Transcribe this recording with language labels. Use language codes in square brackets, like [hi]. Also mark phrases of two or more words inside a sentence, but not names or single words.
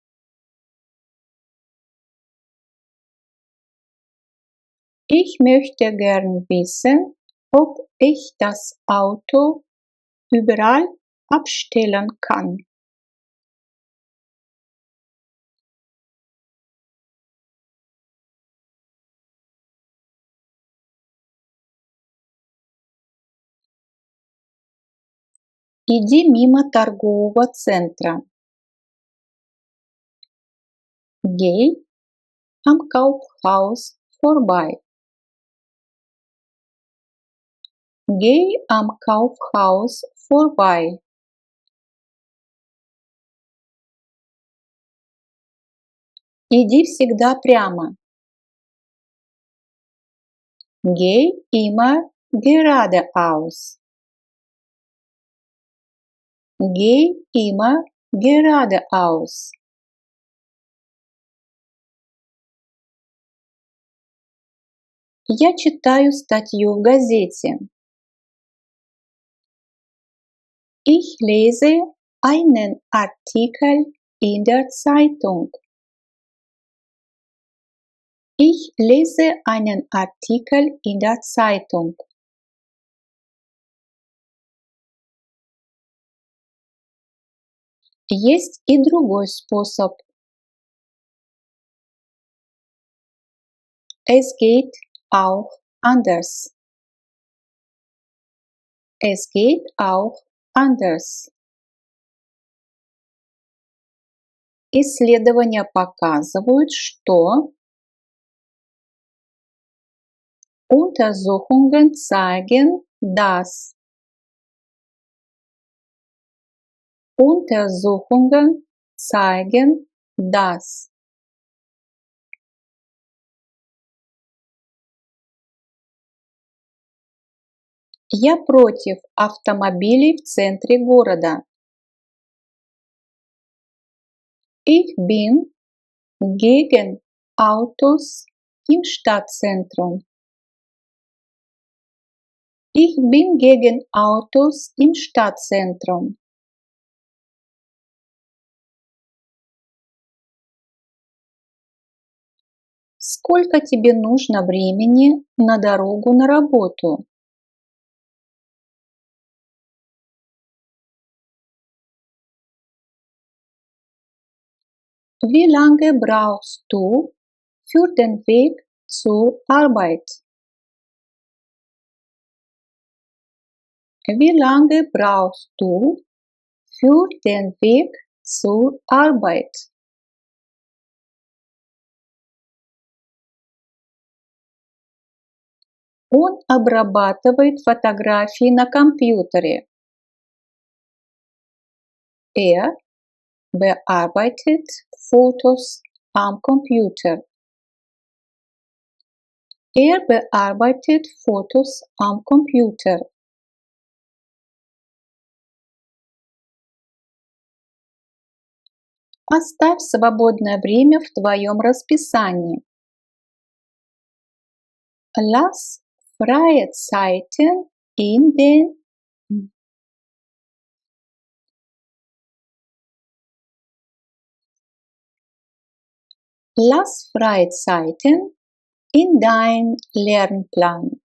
[de] Ich möchte gern wissen, ob ich das Auto überall abstellen kann. [ru] Иди мимо торгового центра. [de] Geh am Kaufhaus vorbei. Geh am Kaufhaus vorbei. [ru] Иди всегда прямо. [de] Geh immer geradeaus. Geh immer geradeaus. [ru] Я читаю статью в газете. [de] Ich lese einen Artikel in der Zeitung. Ich lese einen Artikel in der Zeitung. [ru] Есть и другой способ. [de] Es geht auch anders. Es geht auch anders. [ru] Исследования показывают, что [de] Untersuchungen zeigen, dass Untersuchungen zeigen, dass [ru] я против автомобилей в центре города. [de] Ich bin gegen Autos im Stadtzentrum. Ich bin gegen Autos im Stadtzentrum. [ru] Сколько тебе нужно времени на дорогу на работу? [de] Wie lange brauchst du für den Weg zur Arbeit? Wie lange brauchst du für den Weg zur Arbeit? [ru] Он обрабатывает фотографии на компьютере. [de] Er bearbeitet Fotos am Computer. Er bearbeitet Fotos am Computer. [ru] Оставь свободное время в твоем расписании. [de] Lass freie Zeiten in den Lass freie Zeiten in dein Lernplan.